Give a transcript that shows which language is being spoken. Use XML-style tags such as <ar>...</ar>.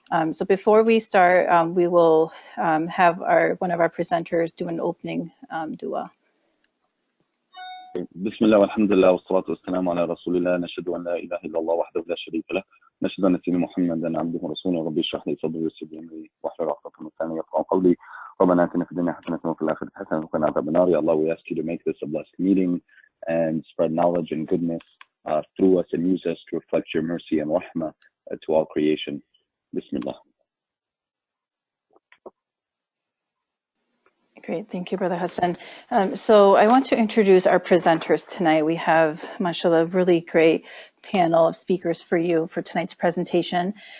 <en>So before we start, we will have one of our presenters do an opening dua.</en> <ar>بسم الله والحمد لله والصلاة والسلام على رسول الله نشهد أن لا إله إلا الله وحده لا شريك له نشهد أن سيدنا محمدا عبده ورسوله ربي اشرح لي صدري ويسر لي أمري واحلل عقدة من لساني يفقهوا قولي ربنا آتنا في الدنيا حسنة وفي الآخرة حسنة وقنا عذاب النار.</ar> <en>Ya Allah, we ask you to make this a blessed meeting and spread knowledge and goodness through us and use us to reflect your mercy and rahmah to all creation. Bismillah. Great, thank you, Brother Hassan. So I want to introduce our presenters tonight. We have, mashallah, a really great panel of speakers for you for tonight's presentation.</en>